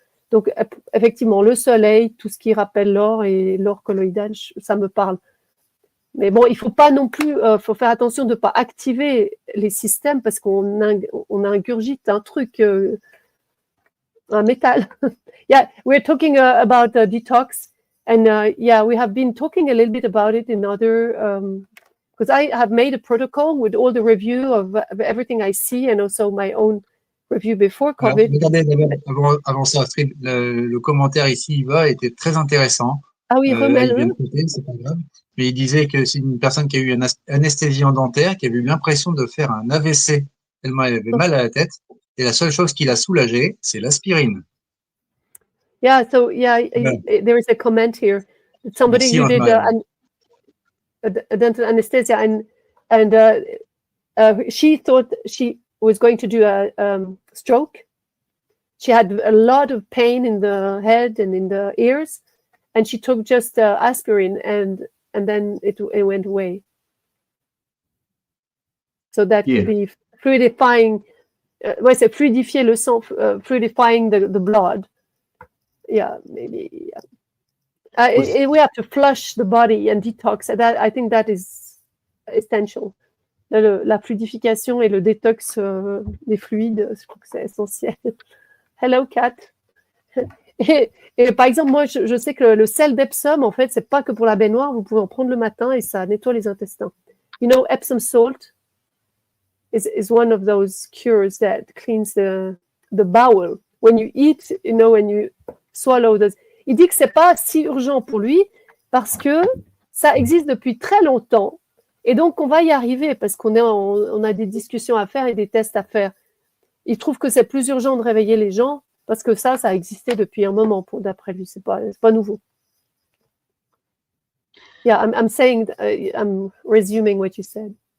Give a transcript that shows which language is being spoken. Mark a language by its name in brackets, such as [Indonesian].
[French] Donc, effectivement, le soleil, tout ce qui rappelle l'or et l'or colloïdal, ça me parle. Mais bon, il ne faut pas non plus, faut faire attention de ne pas activer les systèmes parce qu'on ingurgite un truc, un métal. [English] Yeah, we're talking about detox, and we have been talking a little bit about it in other because I have made a protocol with all the review of everything I see and also my own review before COVID. [French] Alors, regardez, avant ça, Astrid, le commentaire ici, Yva, était très intéressant. Ah oui, remets-le. C'est pas grave. Mais il disait que c'est une personne qui a eu une anesthésie dentaire, qui avait eu l'impression de faire un AVC tellement elle avait mal à la tête. Et la seule chose qui l'a soulagée, c'est l'aspirine. [English] Yeah, so there is a comment here. Somebody [French] Merci, [English] who did a dental anesthesia, and she thought she was going to do a stroke. She had a lot of pain in the head and in the ears, and she took just aspirin, and then it went away. So that could be fluidifying. [French] C'est fluidifier le sang, [English] fluidifying the blood. Yeah, maybe. We have to flush the body and detox. That, I think that is essential. [French] La fluidification et le détox des fluides, je crois que c'est essentiel. [English] Hello, Kat. [French] Et par exemple, moi, je sais que le sel d'Epsom, en fait, c'est pas que pour la baignoire. Vous pouvez en prendre le matin et ça nettoie les intestins. [English] You know, Epsom salt is one of those cures that cleans the bowel. When you eat, you know, when you swallow those. [French] Il dit que c'est pas si urgent pour lui parce que ça existe depuis très longtemps. Et donc, on va y arriver parce on a des discussions à faire et des tests à faire. Il trouve que c'est plus urgent de réveiller les gens parce que ça existait depuis un moment, d'après lui. C'est pas nouveau. [English] Yeah, I'm saying, I'm resuming what you said.